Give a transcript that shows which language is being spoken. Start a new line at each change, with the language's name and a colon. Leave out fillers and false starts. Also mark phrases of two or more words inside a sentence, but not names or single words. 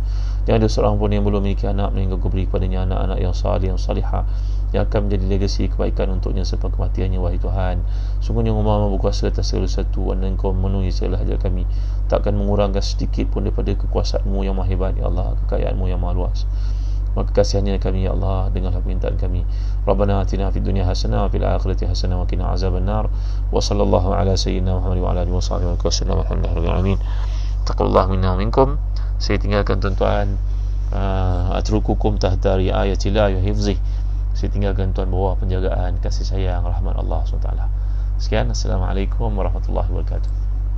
Malay: Yang ada seorang pun yang belum memiliki anak yang kau beri kepadanya anak-anak yang salih yang salihah yang akan menjadi legasi kebaikan untuknya selepas kematiannya. Wahai Tuhan, sungguhnya Engkau Maha berkuasa atas segala sesuatu dan Engkau memenuhi segala hajat kami, takkan mengurangkan sedikit pun daripada kekuasaan-Mu yang maha hebat
Arabic: يا الله,
Malay: kekayaan-Mu yang maha luas. Maka kasihannya kami
Arabic: يا الله,
Malay: dengarlah permintaan kami.
Arabic: ربنا آتنا في الدنيا حسنة وفي الآخرة حسنة وقنا عذاب النار. وصلى الله على سيدنا محمد وعلى آله وصحبه وسلم. الحمد لله رب العالمين. تقبل الله منا ومنكم.
Malay: Saya tinggalkan tuan-tuan
Arabic: أترككم تحت رعاية الله وحفظه.
Malay: Saya tinggalkan tuan bawah penjagaan kasih sayang rahmat Allah SWT. Sekian,
Arabic: السلام عليكم ورحمة الله وبركاته.